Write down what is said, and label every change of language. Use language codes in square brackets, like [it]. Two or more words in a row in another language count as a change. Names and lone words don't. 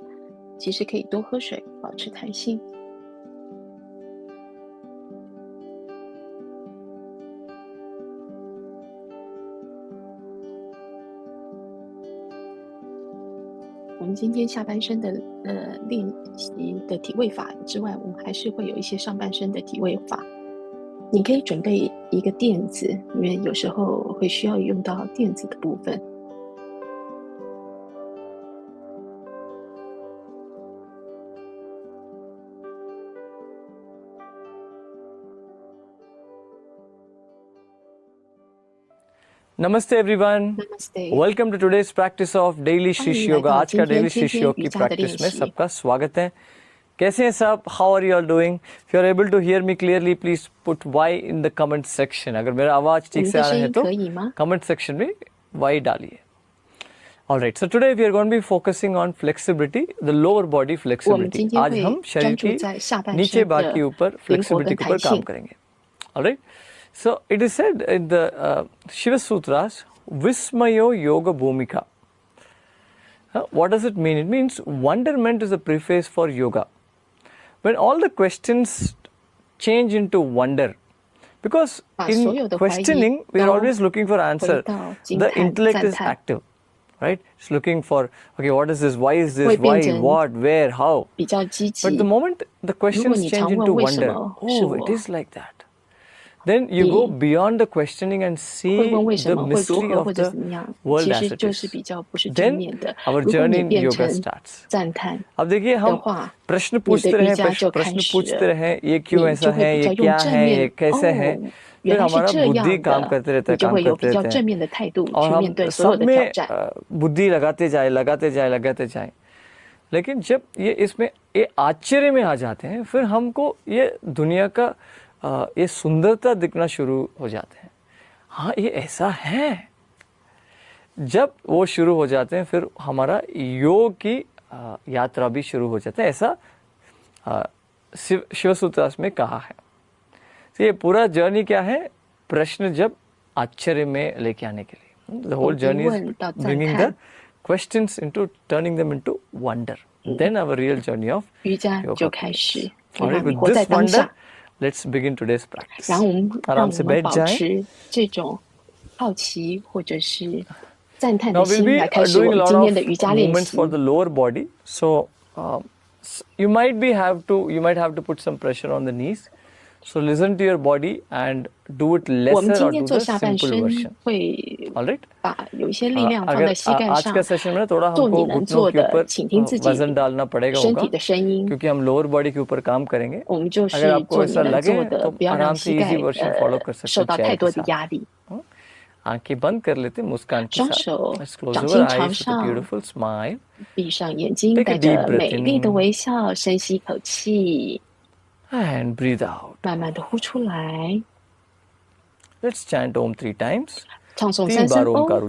[zh] 其实可以多喝水，保持弹性。我们今天下半身的练习的体位法之外，我们还是会有一些上半身的体位法。你可以准备一个垫子，因为有时候会需要用到垫子的部分。 [en] Namaste everyone. [hi] Namaste， [en] Welcome to today's practice of daily [zh] 欢迎 [hi] शिष्य [zh] 来 [en] योगा। [zh] 到 [hi] आज का [zh] 今天 [en] डेली [zh] 天 [hi] शिष्य [zh] 天 [hi] योग [zh] 瑜 [hi] की [zh] 伽的练 [hi] प्रैक्टिस में [zh] 习。 [hi] सबका स्वागत है। कैसे हैं सब? [en] How are you all doing? If you are able to hear me clearly please put Y in the comment section. [hi] अगर मेरा आवाज [zh] 我 [hi] ठीक [zh] 们 [hi] से [zh] 的 [hi] आ [zh] 声 [hi] रहा है [zh] 音 [hi] तो [zh] 可以吗？ [en] comment section [hi] में वाई डालिए। [en] Alright, so today we are going to be focusing on flexibility, the lower body [zh] 我们 [en] flexibility. [zh] 今天 [hi] आज [zh] 会 [hi] हम [zh] 专 [hi] शरीर [zh] 注 [hi] की [zh] 在下半 [hi] नीचे [zh] 身 [hi] भाग के [zh] 的 [hi] ऊपर [zh] 灵活 [en] flexibility [zh] 跟 [hi] के [zh] 弹 [hi] ऊपर काम [zh] 性。 [hi] करेंगे। [en] Alright, so it is said in the Shiva Sutras, [sa] विस्मयो योग भूमिका. [en] What does it mean? It means wonderment is a preface for yoga. When all the questions change into wonder, because [zh] 把所 [en] in [zh] 有的怀疑 [en] questioning we are [zh] 都 [en] always looking for [zh] 回 [en] answer. [zh] 到惊 [en] The [zh] 叹、 [en] intellect [zh] 赞 [en] is [zh] 叹， [en] active, right? It's looking for, okay, what is this? Why is [zh] 会 [en] this? [zh] 变 [en] Why? [zh] 成 [en] What? Where? How? [zh] 比较积 [en] But the [zh] 极。 [en] moment the [zh] 如果 [en] questions [zh] 你 [en] change [zh] 常问 [en] into [zh] 为什 [en] wonder, [zh] 么是 [en] oh, it [zh] 我， [en] is like that. Then you go [zh] 你 [en] beyond the questioning and [zh] 会 [en] see [zh] 问为什 [en] the [zh] 么会如 [en] mystery [zh] 何 [en] of [zh] 或者 [en] the [zh] 怎么样， [en] world [zh] 其 [en] as [zh] 实 [en] it [zh] 就是 [en] is. [zh] 比较不是正 [en] Then [zh] 面的。 [en] our [zh] 如果你 [en] journey in [zh] 变 [en] yoga [zh] 成 [en] starts. [zh] 赞叹 [hi] अब देखिए [zh] 的 [hi] हम [zh] 话， [hi] प्रश्न [zh] 你的 [hi] पूछते [zh] 瑜 [hi] रहे [zh] 伽就开 [hi] प्रश्न [zh] 始 [hi] पूछते [zh] 了， [hi] रहे ये क्यों [zh] 你 [hi] ऐसा [zh] 就会 [hi] है [zh] 比 [hi] ये [zh] 较用 [hi] क्या [zh] 正 [hi] है ये [zh] 面。 [hi] कैसे है [zh] 哦， [hi] फिर [zh] 原来是 [hi] हमारा [zh] 这 [hi] बुद्धि [zh] 样 [hi] काम [zh] 的， [hi] करते रहता [zh] 你 [hi] है [zh] 就 [hi] काम [zh] 会有 [hi] करते [zh] 比较 [hi] रहते [zh] 正 [hi] हैं [zh] 面的态度 [hi] और [zh] 去面 [hi] हम [zh] 对所有 [hi] सब [zh] 的挑 [hi] में [zh] 战。 [hi] बुद्धि लगाते जाए। लेकिन जब ये इसमें ये आश्चर्य में आ जाते हैं फिर हमको ये दुनिया का ये सुंदरता दिखना शुरू हो जाते हैं। हाँ, ये ऐसा है। जब वो शुरू हो जाते हैं फिर हमारा योग की यात्रा भी शुरू हो जाता है, ऐसा शिव सूत्रास में कहा है। तो ये पूरा जर्नी क्या है? प्रश्न जब आश्चर्य में लेके आने के लिए, [en] the whole [zh] 从疑 [en] journey is [zh] 问到赞 [en] bringing the [zh] 叹， [en] questions into turning them into wonder. Then our real journey of [zh] 瑜伽 [en] yoga [zh] 就开始 [en] begins. [zh] 会 [en] Alright, [zh] 让你 [en] with [zh] 活在 [en] this [zh] 当 [en] wonder, [zh] 下。 [en] let's begin today's [zh] 然后 [en] practice. [zh] 让 [hi] आराम [zh] 我 [hi] से [zh] 们 [hi] बैठ [zh] 保 [hi] जाएं. [zh] 持这种好奇或者是赞叹 [en] Now [zh] 的 [en] we'll [zh] 心， [en] be [zh] 来开始 [en] doing [zh] 我 [en] a [zh] 们 [en] lot [zh] 今天 [en] of [zh] 的瑜伽练 [en] movements [zh] 习。 [en] for the lower body. So you might have to put some pressure on the knees. So listen to your body and do it [zh] 我们 [en] lesser [zh] 今 [en] or [zh] 天 [en] do [zh] 做 [en] the [zh] 下半 [en] simple [zh] 身 [en] version. [zh] 会 [en] All right. [zh] 把有一些力量放 [hi] अगर [zh] 在膝盖 [hi] आज [zh] 上 [hi] का सेशन में थोड़ा [zh] 做 [hi] हमको [zh] 你能 [hi] घुटनों [zh] 做 [hi] के [zh] 的， [hi] ऊपर [zh] 倾听自己 [hi] वजन डालना पड़ेगा [zh] 身体 [hi] होगा [zh] 的声音。 [hi] क्योंकि हम [en] lower body [hi] के ऊपर काम करेंगे। [zh] 我们就 [hi] अगर [zh] 是 [hi] आपको [zh] 做你 [hi] ऐसा [zh] 能 [hi] लगे [zh] 做的， [hi] तो [zh] 不要让 [hi] आराम [zh] 膝 [hi] से [zh] 盖 [en] easy version [hi] फॉलो कर सकते [zh] 受 [hi] हैं [zh] 到 [hi] चेयर [zh] 太 [hi] के [zh] 多的 [hi] साथ। [zh] 压力。 [hi] आंखें बंद कर लेते हैं मुस्कान के [zh] 双 [hi] साथ। [zh] 手 [en] Let's close [zh] 掌 [en] our [zh] 心 [en] eyes [zh] 朝 [en] with a [zh] 上， [en] beautiful smile. [zh] 闭上眼睛， [en] Take a [zh] 带 [en] deep [zh] 着 [en] breath [zh] 美丽的 [en] in [zh] 微笑，深吸一口气， [en] and breathe out. [zh] 慢慢的呼出来。 [en] Let's chant Om 3 times. [zh] 唱诵 3 3声 [hi] बार ओम का [zh] 哦。